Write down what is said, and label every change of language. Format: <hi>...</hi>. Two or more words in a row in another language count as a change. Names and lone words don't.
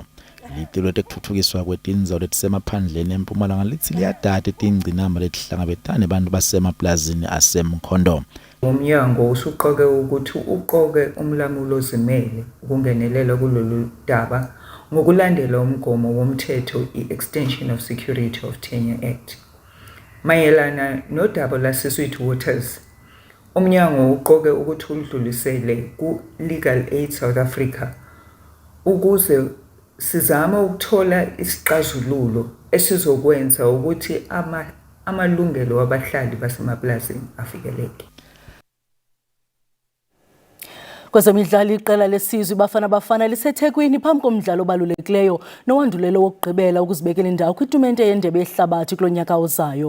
<ss>Litilo tekuthuthukiswa kwetindzawo letisemaphandleni eMpumalanga lithi liyadada tingcinamba letihlangabetane abantu basemaplazini aseMkhondo.</ss> <zu>Umnyango usuqoke ukuthi uqoke umlamulo ozimele ukungenelela kulolu daba ngokulandela umgomo womthetho i-Extension of Security of Tenure Act. Mayelana nodaba lwaseSweet Waters, umnyango uqoke ukuthi udlulisele ku-Legal Aid South Africa ukuze sizame ukuthola isixazululo esizokwenza ukuthi amalungelo wabahlali basemaplazini afikeleke.</zu> <xh>Kwezemidlalo iqela lesizwe Bafana Bafana liseThekwini phambi komdlalo obalulekileyo nowandulelo wokugqibela ukuzibekela indawo kwitumente yendebe yehlabathi kulo nyaka ozayo.</xh>